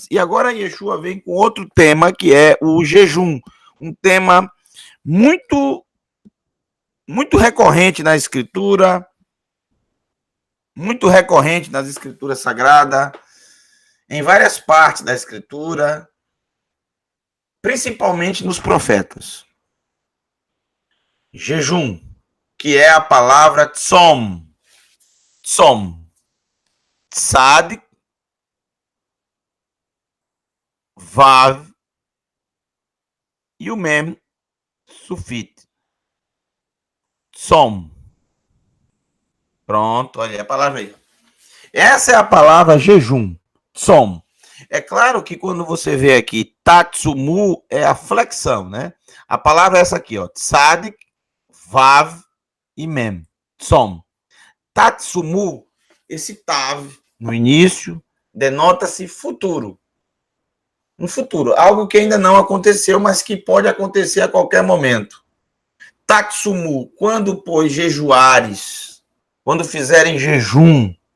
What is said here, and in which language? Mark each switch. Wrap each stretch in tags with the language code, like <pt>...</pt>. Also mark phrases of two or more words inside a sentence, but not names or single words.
<pt>E agora Yeshua vem com outro tema, que é o jejum, um tema muito recorrente na Escritura, muito recorrente nas Escrituras Sagradas, em várias partes da Escritura, principalmente nos profetas. Jejum, que é a palavra tzom, tzad, vav e o mem, sufit. Tzom. Pronto, olha a palavra aí. Essa é a palavra jejum, tzom. É claro que quando você vê aqui tatsumu, é a flexão, né? A palavra é essa aqui, ó, tzad, vav e mem, tzom. Tatsumu, esse tav no início, denota-se futuro. Um futuro, algo que ainda não aconteceu, mas que pode acontecer a qualquer momento. Tatsumu, quando, pois, jejuares, quando fizerem jejum.</pt>